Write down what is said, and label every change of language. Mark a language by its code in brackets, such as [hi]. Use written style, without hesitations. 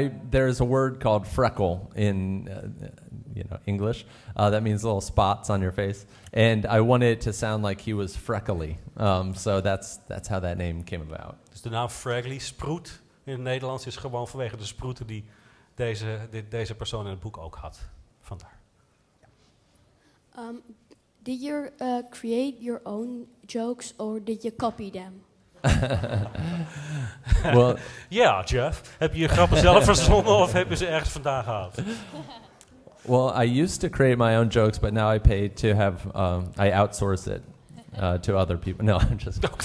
[en] There's a word called freckle in English. That means little spots on your face. And I wanted it to sound like he was freckly. So that's how that name came about. [nl] Dus de naam Fragley, Sproet, in het Nederlands is gewoon vanwege de sproeten die deze persoon in het boek ook had. Vandaar. [en] Did you create your own jokes or did you copy them? Well, [nl] ja, Jeff. Heb je je grappen zelf verzonnen of heb je ze ergens vandaan gehaald? [en] Well, I used to create my own jokes, but now I pay to have, I outsource it. to other people. No, I'm just.